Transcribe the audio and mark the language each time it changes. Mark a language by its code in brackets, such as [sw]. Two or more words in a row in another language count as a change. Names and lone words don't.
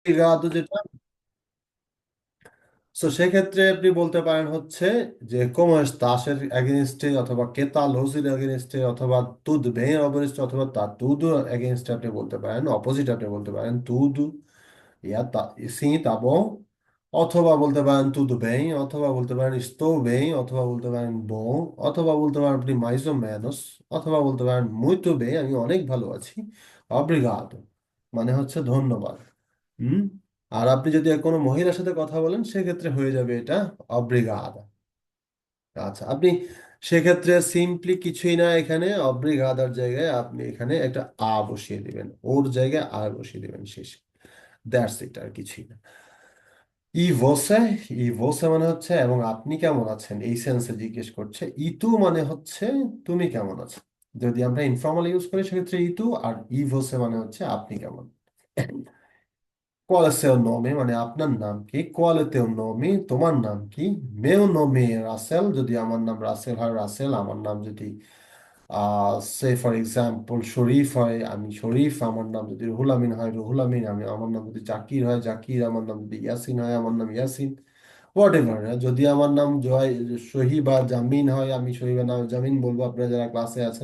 [bn] obrigado যেটা, তো সেক্ষেত্রে আপনি বলতে পারেন হচ্ছে যে [pt] como estás [bn] এর এগেইনস্টে, অথবা [pt] que tal [bn] এর এগেইনস্টে, অথবা [pt] tudo bem [bn] এর অপোজিট, অথবা [pt] tá tudo [bn] এগেইনস্টে আপনি বলতে পারেন, অপোজিট আপনি বলতে পারেন [pt] tudo, sim, tá bom, [bn] অথবা বলতে পারেন [pt] tudo bem, [bn] অথবা বলতে পারেন [pt] estou bem, [bn] অথবা বলতে পারেন bom, অথবা বলতে পারেন আপনি [pt] mais ou menos, [bn] অথবা বলতে পারেন [pt] muito bem, [bn] আমি অনেক ভালো আছি, obrigado মানে হচ্ছে ধন্যবাদ। হুম। আর আপনি যদি কোনো মহিলার সাথে কথা বলেন সেক্ষেত্রে হয়ে যাবে এটা অব্রিগাদা। আচ্ছা, আপনি সেক্ষেত্রে সিম্পলি কিছুই না, এখানে অব্রিগাদার জায়গায় আপনি এখানে একটা বসিয়ে দিবেন, ওর জায়গায় বসিয়ে দিবেন শেষে। [en] that's it, [bn] আর কিছুই না। [pt] e você, e você [bn] মানে হচ্ছে এবং আপনি কেমন আছেন এই সেন্সে জিজ্ঞেস করছে। ইতু মানে হচ্ছে তুমি কেমন আছো। যদি আমরা ইনফর্মাল ইউজ করি সেক্ষেত্রে ইতু, আর [pt] e você [bn] মানে হচ্ছে আপনি কেমন। [pt] Qual é seu nome? [bn] মানে আপনার নাম কি? [pt] Qual é teu nome? [bn] তোমার নাম কি? [pt] Meu nome é [bn] রাসেল, যদি আমার নাম রাসেল হয় রাসেল। আমার নাম যদি [en] say for example [bn] শরীফ হয় আমি শরীফ। আমার নাম যদি রুহুল আমিন হয় রুহুল আমিন। আমার নাম যদি জাকির হয় জাকির। আমার নাম যদি ইয়াসিন হয় আমার নাম ইয়াসিন। [en] what ever. [bn] যদি আমার নাম জয় সহি বা জামিন হয় আমি সহি বা নাম জামিন বলবো, আপনারা যারা ক্লাসে আছেন।